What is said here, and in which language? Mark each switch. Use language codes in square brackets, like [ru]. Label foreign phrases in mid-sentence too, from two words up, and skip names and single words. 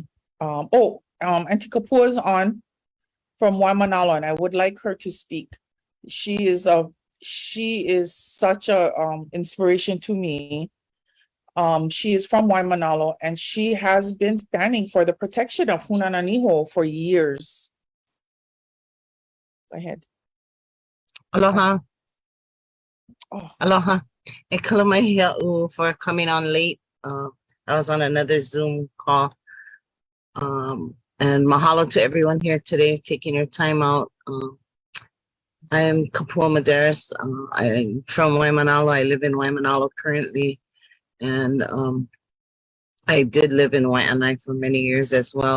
[en] Auntie Kapua is on from Waimanalo, and I would like her to speak. She is such a inspiration to me. She is from Waimanalo, and she has been standing for the protection of Hunananiho for years. Go ahead. Aloha. Oh. Aloha. [haw] E kalamahia'u [en] for coming on late. I was on another Zoom call. And mahalo to everyone here today, taking your time out. I am Kapua Madaris. I'm from Waimanalo. I live in Waimanalo currently. And I did live in Waianae for many years as well.